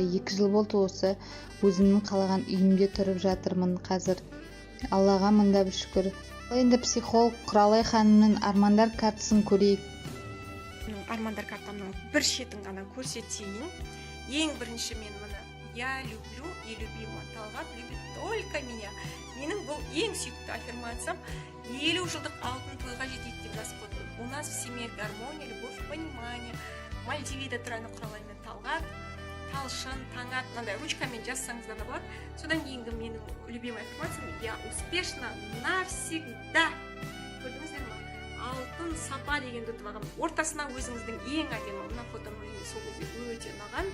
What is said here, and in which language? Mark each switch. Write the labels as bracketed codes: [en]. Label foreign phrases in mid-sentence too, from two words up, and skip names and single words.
[kk] 2 жыл болды осы өзімнің қалаған үйімде тұрып жатырмын қазір. Аллаға мыңда шүкір. Енді психолог Құралай ханымның армандар картасын көрейік. Армандар картамның бір шетін ғана көрсетейін. Ең бірінші мен мұны [ru] «Я люблю и любима Талғат любит только меня». [kk] Менің бұл ең сүйікті аффирмациям. 50 жылдық алтын тойға жетейік деп жазып қойдым. [ru] У нас в семье гармония, любовь, понимание. [kk] Мальдивида тұрады Құралай мен Талғат, талшын, таңат, мынандай ручкамен жазсаңыздар да болады. Содан кейінгі менің любимый аффирмациям: [ru] я успешна навсегда. [kk] Көрдіңіздер ме? Алтын сапа дегенді ұтып алғам. Ортасына өзіңіздің ең әдемі мына фотоны сол кезде өте ұнаған.